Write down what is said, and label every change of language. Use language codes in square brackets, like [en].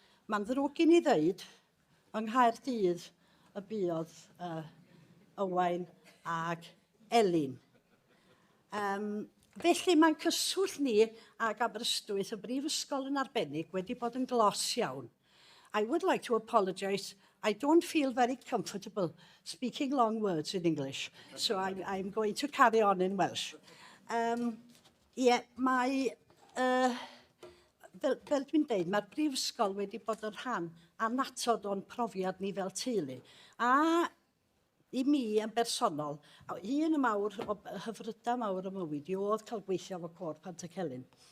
[cy] Mae'n ddrwg i ni ddeud, yng Nghaerdydd y buodd Owain ag Elin. Felly mae'n cyswllt ni ag Aberystwyth, y Brifysgol yn arbennig, wedi bod yn glos iawn. [en] I would like to apologise I don't feel very comfortable speaking long words in English, so I'm going to carry on in Welsh. [cy] Mae, fel dwi'n dweud, mae'r brifysgol wedi bod yn rhan annatod o'n profiad ni fel teulu. A i mi yn bersonol, un y mawr o hyfrydau mawr y mywyd i oedd cael gweithio efo cor Pantycelyn.